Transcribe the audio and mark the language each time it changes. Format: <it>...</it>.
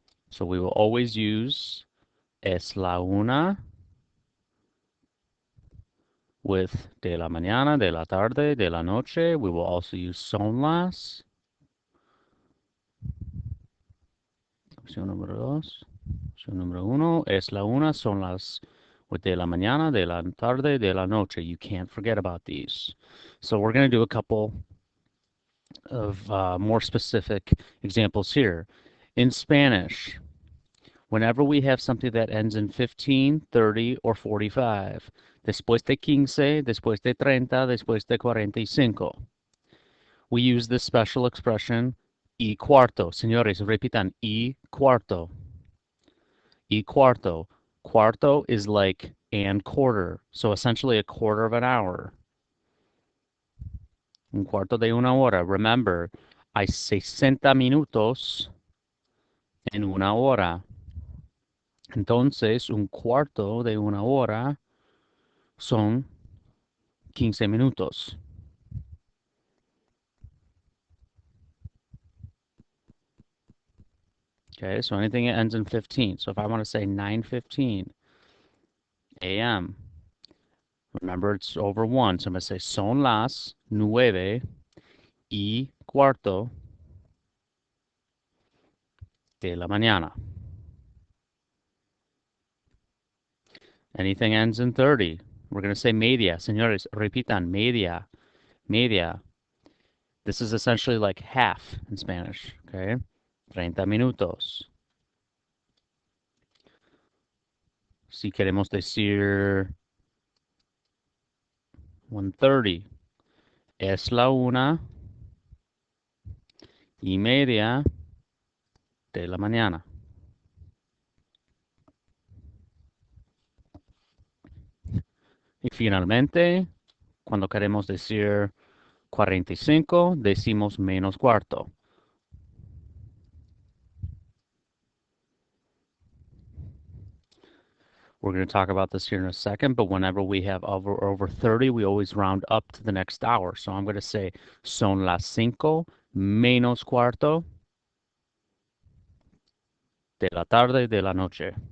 <en>So we will always use</en> <es>es la una with de la mañana, de la tarde, de la noche.</es> <en>We will also use</en> <es>son las. Opción número dos. Opción número uno. Es la una, son las with de la mañana, de la tarde, de la noche.</es> <en>You can't forget about these. So we're going to do a couple of more specific examples here. In Spanish, whenever we have something that ends in 15, 30, or 45,</en> <es>después de 15, después de 30, después de 45,</es> <en>we use this special expression, y cuarto.</en> <es>Señores, repitan, y cuarto. Y cuarto.</es> <en>Cuarto is like and quarter, so essentially a quarter of an hour.</en> <es>Un cuarto de una hora. Remember, hay 60 minutos en una hora. Entonces, un cuarto de una hora son 15 minutos.</es> <en>Okay, so anything that ends in 15. So if I want to say 9:15 a.m., remember it's over 1. So I'm going to say</en> <es>son las 9:15 de la mañana.</es> <en>Anything ends in 30. We're going to say media.</en> <es>Señores, repitan, media. Media.</es> <en>This is essentially like half in Spanish, okay?</en> <es>30 minutos. Si queremos decir 1:30, es la 1:30 de la mañana. Y finalmente, cuando queremos decir 45, decimos menos cuarto.</es> <en>We're going to talk about this here in a second, but whenever we have over 30, we always round up to the next hour. So I'm going to say</en> <es>son las 5 menos cuarto de la tarde de la noche.</es>